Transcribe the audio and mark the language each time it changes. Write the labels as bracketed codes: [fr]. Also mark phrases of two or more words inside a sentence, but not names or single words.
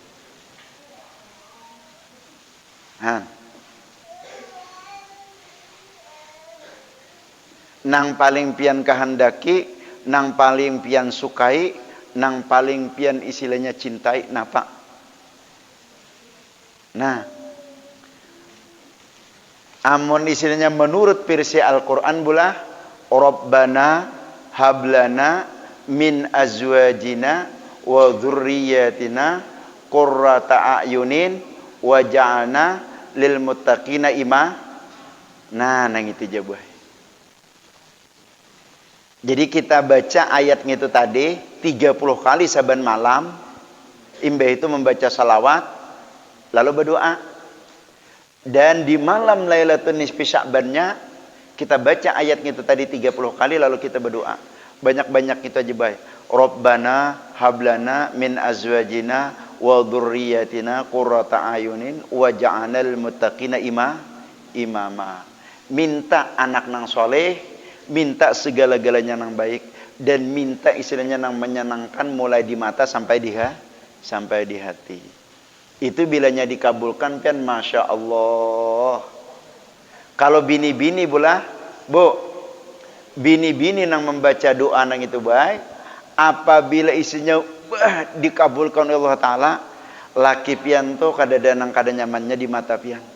[bjn] Nang paling pian kehendaki, nang paling pian sukai, nang paling pian istilahnya cintai, napa? Nah, amun istilahnya menurut versi Al-Quran pula, [ar] ربنا هب لنا من أزواجنا وذرياتنا قرة أعين واجعلنا للمتقين إماما. [bjn] Nah, nang itu jabuh. Jadi kita baca ayatnya itu tadi 30 kali saban malam. Imbah itu membaca salawat lalu berdoa. Dan di malam Lailatul Nisfi Sya'bannya kita baca ayatnya itu tadi 30 kali lalu kita berdoa. Banyak-banyak kita aja baik. [ar] ربنا هب لنا من أزواجنا وذرياتنا قرة أعين واجعلنا للمتقين إماما. [bjn] Minta anak nang soleh, minta segala-galanya nang baik, dan minta istilahnya nang menyenangkan mulai di mata sampai di hati. Itu bilanya dikabulkan kan [ar] ما شاء الله. [bjn] Kalau bini-bini bola, bu, bini-bini nang membaca doa nang itu baik, apabila isinya dikabulkan oleh Allah Ta'ala, laki pian to kada nyamannya di mata pian.